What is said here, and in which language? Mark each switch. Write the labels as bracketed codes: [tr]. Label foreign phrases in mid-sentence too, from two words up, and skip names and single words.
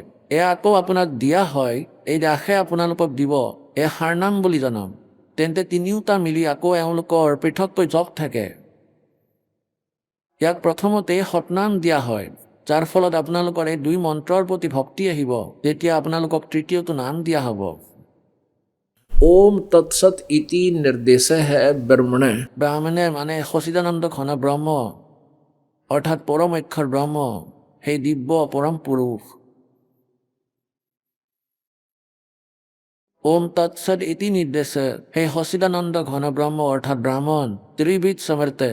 [as] এয়া আকৌ আপোনাক দিয়া হয়, এই দাসে আপোনালোকক দিব, এই সাৰনাম বুলি জনাম। তেন্তে 3ওটা মিলি আকৌ এওঁলোকৰ পৃথককৈ জপ থাকে। ইয়াক প্ৰথমতে সতনাম দিয়া হয়, যাৰ ফলত আপোনালোকৰ এই 2 মন্ত্ৰৰ প্ৰতি ভক্তি আহিব। তেতিয়া আপোনালোকক 3য়টো নাম দিয়া হ'ব। [sa] ओम तत्सत इति निर्देशः ब्रह्मणे। [as] ব্ৰাহ্মণে মানে সচিদানন্দ ঘন ব্ৰহ্ম অৰ্থাৎ পৰম অক্ষৰ ব্ৰহ্ম, সেই দিব্য পৰম পুৰুষ। [sa] ওম তৎসৎ ইতি নিৰ্দেশে [as] সেই সচিদানন্দ ঘন ব্ৰহ্ম অৰ্থাৎ ব্ৰাহ্মণ ত্ৰিবিধ সমৰ্থে।